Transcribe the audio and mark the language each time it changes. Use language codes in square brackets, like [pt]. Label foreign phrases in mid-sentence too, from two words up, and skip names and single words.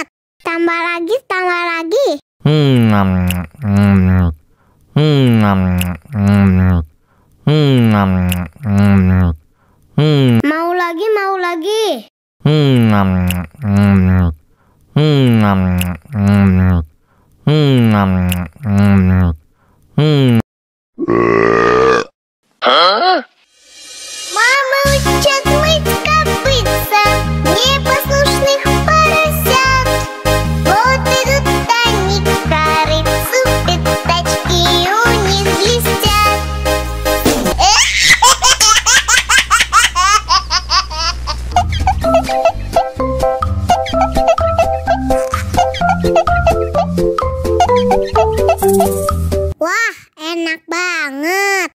[id] Tambah lagi, tambah lagi. Mau lagi, mau lagi. [ru] Мама учит мыть копытца непослушных поросят. Вот идут они к корыцу, пятачки у них блестят. [id] Wah, enak banget.